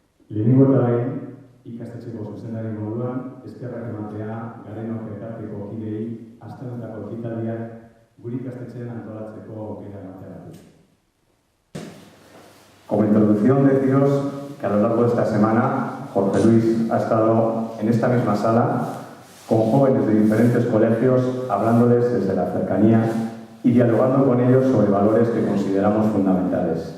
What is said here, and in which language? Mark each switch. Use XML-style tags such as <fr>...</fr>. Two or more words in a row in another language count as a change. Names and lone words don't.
<eu>Lehenengo eta behin, ikastetxeko zuzendari moduan, eskerrak ematea Garenok elkarteko kideei asteonetako ekitaldiak gure ikastetxean antolatzeko aukera emateagatik.</eu> <es>Como introducción, deciros que a lo largo de esta semana Jorge Luis ha estado en esta misma sala con jóvenes de diferentes colegios, hablándoles desde la cercanía y dialogando con ellos sobre valores que consideramos fundamentales.</es>